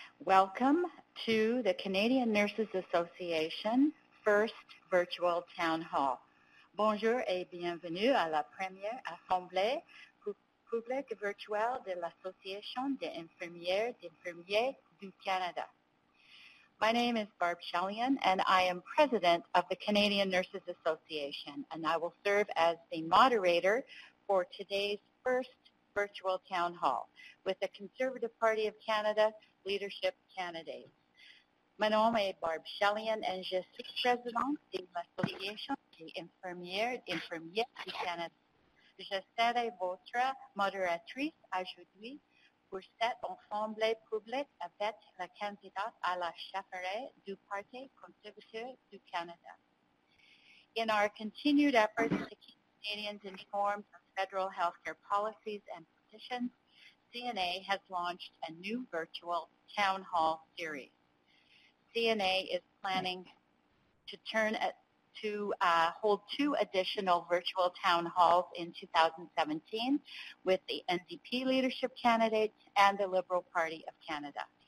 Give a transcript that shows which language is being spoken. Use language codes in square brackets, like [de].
[en] Welcome to the Canadian Nurses Association first virtual town hall. [fr] Bonjour et bienvenue à la première assemblée publique virtuelle de l'Association des infirmières et infirmiers du Canada. [en] My name is Barb Shellian, and I am president of the Canadian Nurses Association, and I will serve as the moderator for today's first virtual town hall with the Conservative Party of Canada leadership candidates. [fr] Mon nom est Barb Shellian et je suis présidente de l'Association des infirmières et infirmiers du Canada. Je serai votre modératrice aujourd'hui pour cette assemblée publique avec la candidate à la chefferie du Parti conservateur du Canada. [en] In our continued efforts to keep Canadians informed of federal healthcare policies and petitions, CNA has launched a new virtual town hall series. CNA is planning to hold 2 additional virtual town halls in 2017 with the NDP leadership candidates and the Liberal Party of Canada.